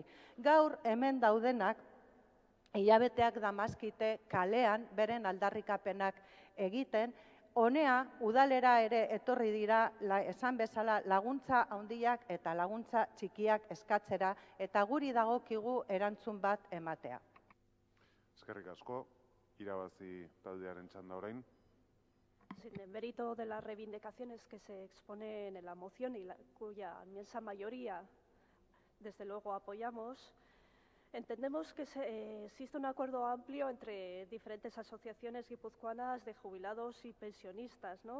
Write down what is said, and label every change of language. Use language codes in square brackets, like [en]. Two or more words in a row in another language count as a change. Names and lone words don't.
[eu] Gaur hemen daudenak hilabeteak damazkite kalean beren aldarrikapenak egiten, honea udalera ere etorri dira esan bezala laguntza handiak eta laguntza txikiak eskatzera eta guri dagokigu erantzun bat ematea. Eskerrik asko, irabazi taldearen txanda orain. [es] Sin el mérito de las reivindicaciones que se exponen en la moción y cuya inmensa mayoría, desde luego, apoyamos, entendemos que existe un acuerdo amplio entre diferentes asociaciones guipuzcoanas de jubilados y pensionistas, ¿no?